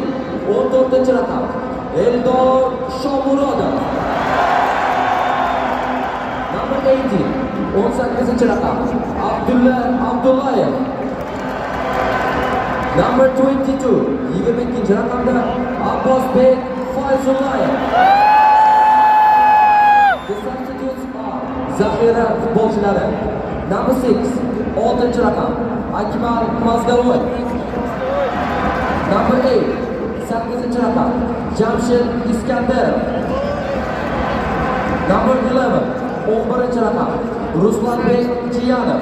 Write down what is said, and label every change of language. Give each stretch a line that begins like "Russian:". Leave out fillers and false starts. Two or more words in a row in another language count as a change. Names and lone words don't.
Uzbek: 14-chi raqam Eldor Shomurodov.
English: Number 18.
Uzbek: 18-chi raqam Abdulla Abdullayev.
English: Number 22.
Uzbek: 22-chi raqamda Abbosbek Fayzullayev.
English: The substitutes are
Uzbek: zaxira futbolchilari.
English: Number 6.
Uzbek: 6-chi raqam Akmal Mazgavoy.
English: Number 8.
Uzbek: 8-chi raqam Jamshid Iskandarov.
English: Number 11.
Uzbek: 11-chi raqam Ruslanbek Jiyanov.